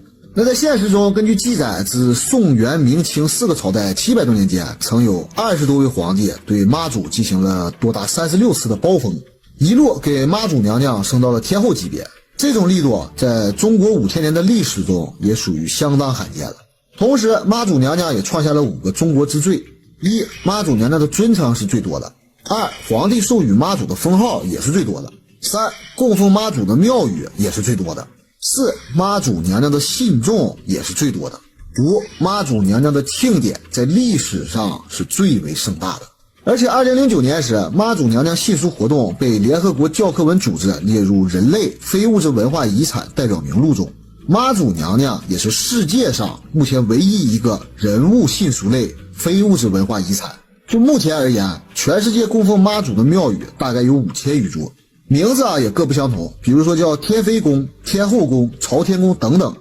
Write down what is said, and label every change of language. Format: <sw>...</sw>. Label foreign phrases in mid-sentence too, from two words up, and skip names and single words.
<zh>那在現實中，根據記載，自宋元明清4個朝代700多年間，曾有20多位皇帝對媽祖進行了多達36次的褒封，一路給媽祖娘娘升到了天後級別。這種力度在中國5000年的歷史中也屬於相當罕見了。同時，媽祖娘娘也創下了5個中國之最：一、媽祖娘娘的尊稱是最多的；二、皇帝授予媽祖的封號也是最多的；三、供奉媽祖的廟宇也是最多的；四、媽祖娘娘的信眾也是最多的；五、媽祖娘娘的慶典在歷史上是最為盛大的。而且2009年时，媽祖娘娘信书活動被聯合國教科文組織列入人類非物質文化遺產代表名錄中。媽祖娘娘也是世界上目前唯一一個人物信俗類非物質文化遺產。就目前而言，全世界供奉媽祖的廟宇大概有5000餘座，名字也各不相同，比如說叫天妃宮、天後宮、朝天宮等等。</zh>